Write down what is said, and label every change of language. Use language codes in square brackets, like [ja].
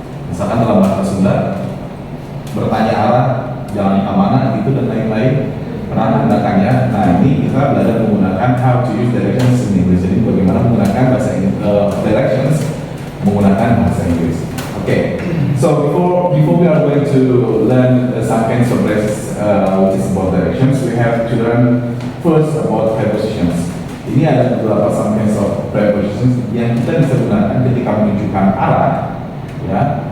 [id] Misalkan dalam bahasa Sunda, bertanya arah, jalan kemana, gitu dan lain-lain. Pernah menggunakannya. Nah, ini kita belajar menggunakan [en] how to use directions in English. [id] Jadi bagaimana menggunakan bahasa directions menggunakan bahasa Inggris. [en] Okay. So before we are going to learn some kinds of phrases which is about directions, we have to learn first about prepositions. [id] Ini ada beberapa [en] some kinds of prepositions [id] yang kita bisa gunakan ketika menunjukkan arah, ya.